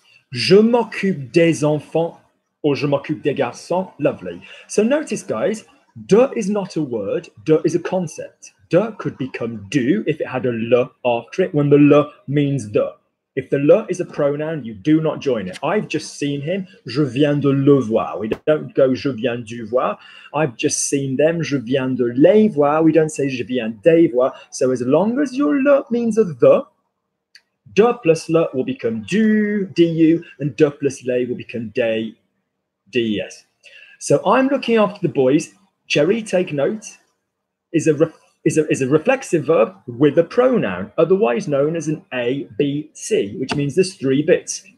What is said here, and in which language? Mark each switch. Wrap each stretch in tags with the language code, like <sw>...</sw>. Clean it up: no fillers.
<fr>Je m'occupe des enfants, or je m'occupe des garçons.</fr> <en>Lovely. So notice, guys, de is not a word. De is a concept. De could become do if it had a le after it, when the le means de. If the le is a pronoun, you do not join it. I've just seen him.</en> <fr>Je viens de le voir.</fr> <en>We don't go</en> <fr>je viens du voir.</fr> <en>I've just seen them.</en> <fr>Je viens de les voir.</fr> <en>We don't say</en> <fr>je viens des voir.</fr> <en>So as long as your le means a the, de plus le will become du, and de plus les will become des, des. So I'm looking after the boys. Cherry, take note, is a reflexive verb with a pronoun, otherwise known as an A, B, C, which means there's 3 bits.</en>